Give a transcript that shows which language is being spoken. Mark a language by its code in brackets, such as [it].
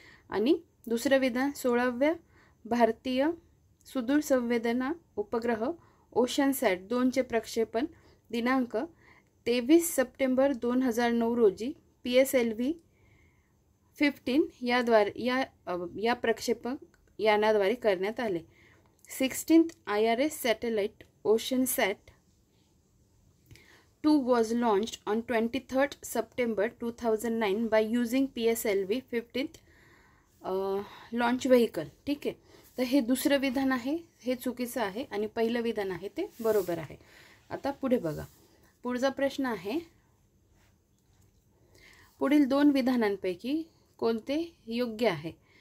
[mr] आणि दुसरं विधान, 16व्या भारतीय सुदूर संवेदना उपग्रह ओशनसॅट 2चे प्रक्षेपण दिनांक 23 सप्टेंबर 2009 रोजी PSLV 15 या प्रक्षेपक यानाद्वारे करण्यात आले. [en] 16th IRS satellite OceanSat 2 was launched on 23rd September 2009 by using PSLV 15th launch vehicle. [mr] ठीक आहे, तर हे दुसरं विधान आहे, हे चुकीचं आहे आणि पहिलं विधान आहे ते बरोबर आहे. आता पुढे बघा, पुढचा प्रश्न आहे, पुढील दोन विधानांपैकी कोणते योग्य आहे.